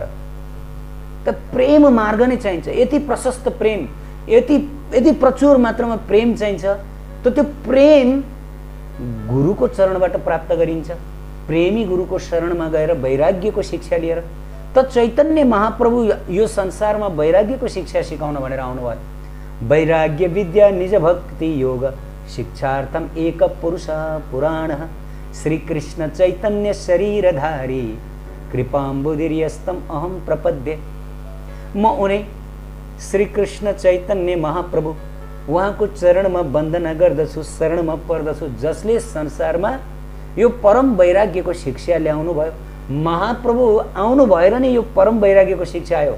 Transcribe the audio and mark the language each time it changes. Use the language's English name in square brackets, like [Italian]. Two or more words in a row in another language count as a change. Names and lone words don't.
[Nepali] त प्रेम मार्ग नै चाहिन्छ। यति प्रशस्त प्रेम, यति प्रचुर मात्रामा प्रेम चाहिन्छ। त त्यो प्रेम गुरुको चरणबाट प्राप्त गरिन्छ। प्रेमी गुरुको शरणमा गएर वैराग्यको शिक्षा लिएर। त चैतन्य महाप्रभु यो संसारमा वैराग्यको शिक्षा सिकाउन भनेर आउनुभयो। [Sanskrit] वैराग्य विद्या निज भक्ति योग शिक्षार्थम एक पुरुष पुराण श्री कृष्ण चैतन्य शरीरधारी कृपाम्बुदिर्यस्तम अहम प्रपद्ये। [Nepali] म उनै श्री कृष्ण चैतन्य महाप्रभु उहाँको चरणमा वन्दना गर्दछु, शरणमा पर्दछु, जसले संसारमा यो परम वैराग्यको शिक्षा ल्याउनु भयो। महाप्रभु आउनु भएर नै यो परम वैराग्यको शिक्षा आयो।